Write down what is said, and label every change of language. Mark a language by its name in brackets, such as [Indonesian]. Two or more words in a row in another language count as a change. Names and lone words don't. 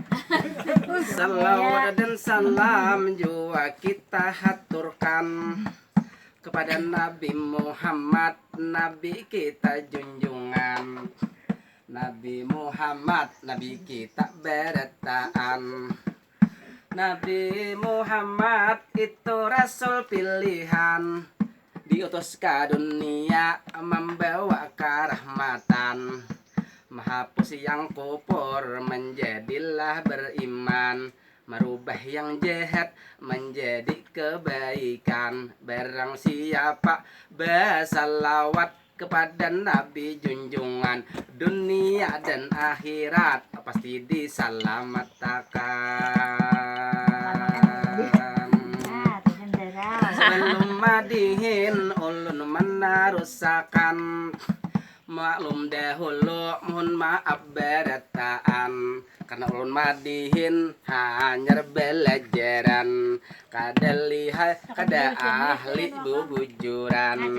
[Indonesian] Salawat dan salam jua kita haturkan kepada Nabi Muhammad, Nabi kita junjungan. Nabi Muhammad, Nabi kita beretaan. Nabi Muhammad itu rasul pilihan, diutus ke dunia membawa kerahmatan, menghapus yang kufur menjadilah beriman, merubah yang jahat menjadi kebaikan. Barang siapa bersalawat kepada Nabi junjungan, dunia dan akhirat pasti diselamatkan. [Banjar] Sebelum madihin ulun menarusakan, maklum dahulu mohon maaf berataan, karena ulun madihin hanya belajaran, kada lihat kada ahli bubujuran.